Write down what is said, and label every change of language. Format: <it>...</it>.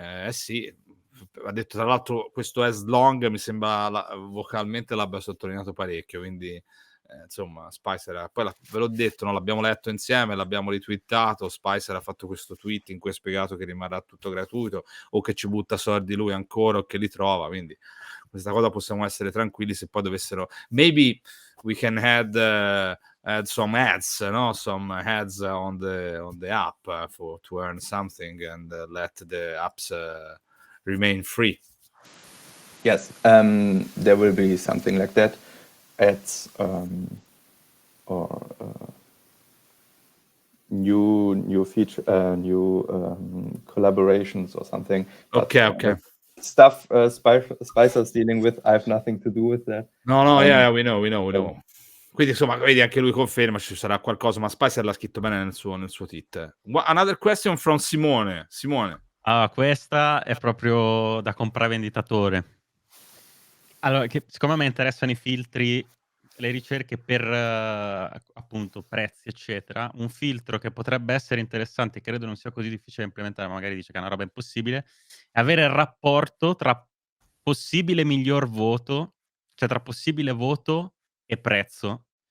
<it>Sì, ha detto tra l'altro questo</it> <en>as long,</en> <it>mi sembra vocalmente l'abbia sottolineato parecchio, quindi insomma Spicer poi ve l'ho detto, no? L'abbiamo letto insieme, l'abbiamo retweetato. Spicer ha fatto questo tweet in cui ha spiegato che rimarrà tutto gratuito, o che ci butta soldi lui ancora, o che li trova, quindi questa cosa possiamo essere tranquilli. Se poi dovessero,</it> <en>maybe we can add some ads, no? Some ads on the app to earn something, and let the apps remain free. Yes, there will be something like that. Ads or new feature, new collaborations or something. Okay. Stuff Spicer's dealing with. I have nothing to do with that. No, yeah, we know.</en> <it>Quindi insomma, vedi, anche lui conferma ci sarà qualcosa, ma Spicer l'ha scritto bene nel suo tweet.</it> <en>Another question from Simone.</en> <it>Questa è proprio da compravenditatore. Allora, siccome me interessano i filtri, le ricerche per appunto prezzi, eccetera, un filtro che potrebbe essere interessante, credo non sia così difficile da implementare, magari dice che è una roba impossibile, è avere il rapporto tra possibile miglior voto, cioè tra possibile voto e prezzo.</it>